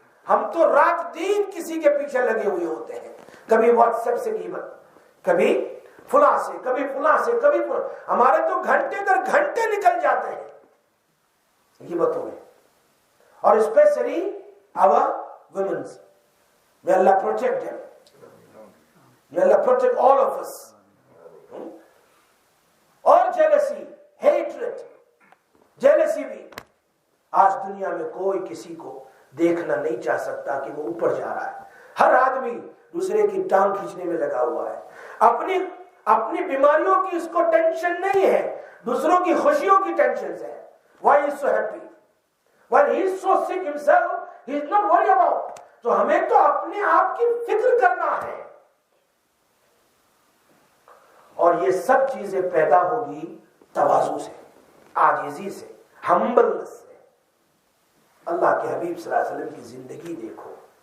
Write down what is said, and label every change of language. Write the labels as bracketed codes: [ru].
[ur] ہم تو رات دن کسی کے پیچھے لگے ہوئے ہوتے ہیں، کبھی واٹس ایپ سے قیمت، کبھی فلاں سے، کبھی فلاں سے، کبھی فلاں. ہمارے تو گھنٹے در گھنٹے نکل جاتے ہیں غیبتوں میں. اور especially [en] our women's. May Allah protect them. May Allah protect all of us. [ur] اور jealousy, hatred, jealousy بھی. آج دنیا میں کوئی کسی کو دیکھنا نہیں چاہ سکتا کہ وہ اوپر جا رہا ہے. ہر آدمی دوسرے کی ٹانگ کھینچنے میں لگا ہوا ہے. اپنی بیماریوں کی اس کو ٹینشن نہیں ہے، دوسروں کی خوشیوں کی ٹینشن ہے. [en] Why he is so happy? While he is so sick himself, he is not worried about. [ur] تو ہمیں تو اپنے آپ کی فکر کرنا ہے. اور یہ سب چیزیں پیدا ہوگی تواضع سے، عاجزی سے، ہمبلنس سے. اللہ کے حبیب صلی اللہ علیہ وسلم کی زندگی دیکھو.